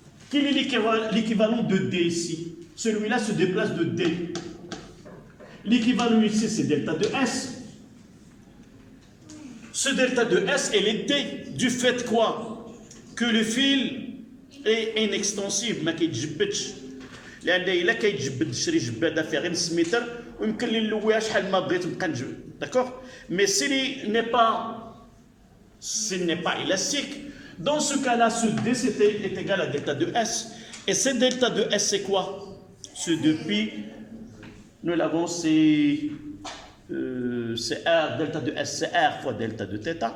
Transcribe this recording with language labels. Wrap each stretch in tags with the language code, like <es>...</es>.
<fr>Quel est l'équivalent de D ici? Celui-là se déplace de D. L'équivalent ici, c'est delta de S. Ce delta de S, elle est D, du fait quoi? Que le fil est inextensible,</fr> <ar>ما كيتجبدش. لأن إلا كيتجبد شري جبادة فيها غير نص متر ويمكن لي نلويها شحال ما بغيت ونبقى نجبد.</ar> <fr>D'accord? Mais s'il n'est pas élastique, dans ce cas-là, ce D est égal à delta de S. Et ce delta de S, c'est quoi? Ce 2pi, nous l'avons, c'est R, delta de S, c'est R fois delta de θ.</fr>